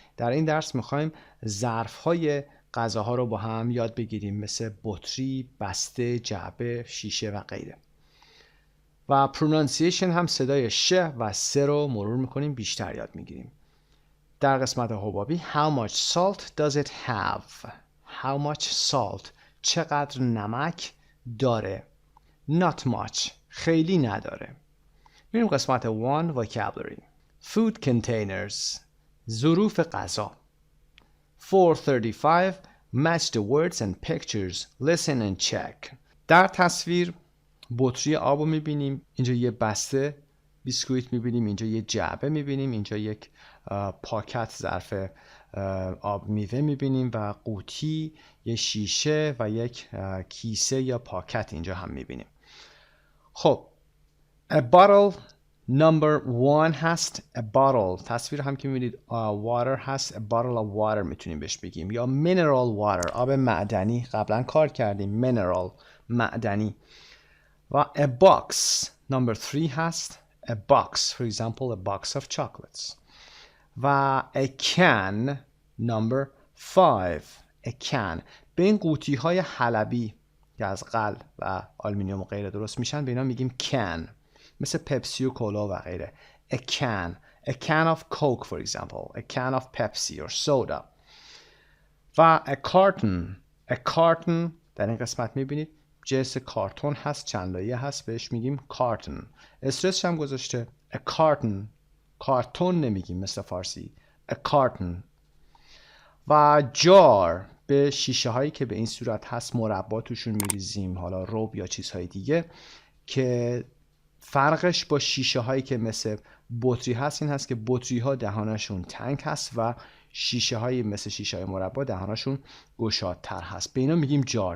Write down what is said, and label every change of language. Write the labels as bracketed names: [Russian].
[Persian] در این درس میخوایم ظرف‌های غذاها رو با هم یاد بگیریم، مثل بطری، بسته، جعبه، شیشه و غیره. و pronunciation هم صدای ش و س رو مرور میکنیم، بیشتر یاد میگیریم. در قسمت حبابی [English] how much salt does it have. How much salt، [Persian] چقدر نمک داره. [English] Not much، [Persian] خیلی نداره. میریم قسمت 1 vocabulary. [English] Food containers، [Persian] ظروف غذا. [English] 435 match the words and pictures. Listen and check. [Persian] در تصویر بطری آب رو میبینیم، اینجا یه بسته بیسکویت میبینیم، اینجا یه جعبه میبینیم، اینجا یک پاکت ظرف آب میوه میبینیم و قوطی، یه شیشه و یک کیسه یا پاکت اینجا هم میبینیم. خب [English] A bottle number 1 هست. A bottle [Persian] تصویر هم که میبینید [English] water هست. A bottle of water میتونیم بهش بگیم یا mineral water، [Persian] آب معدنی. قبلا کار کردیم mineral، معدنی. و [English] a box number 3 هست. A box for example a box of chocolates. [Persian] و [English] a can number 5 a can. [Persian] به این قوطی های حلبی که از غل و آلومینیوم و غیره درست میشن به اینا میگیم can، مثل پپسی و کولا و غیره. [English] A can. A can of Coke for example. A can of Pepsi or soda. [Persian] و [English] a carton. A carton [Persian] در این قسمت میبینید جنس کارتون هست، چند لایه هست، بهش میگیم کارتون. استرسش هم گذاشته [English] a carton. [Persian] کارتون نمیگیم مثل فارسی. [English] a carton. [Persian] و جار به شیشه هایی که به این صورت هست مربا توشون میریزیم، حالا رب یا چیزهای دیگه، که فرقش با شیشه هایی که مثل بطری هست این هست که بطری ها دهانشون تنگ هست و شیشه های مثل شیشه های مربا دهانشون گشادتر هست. به اینا میگیم جار.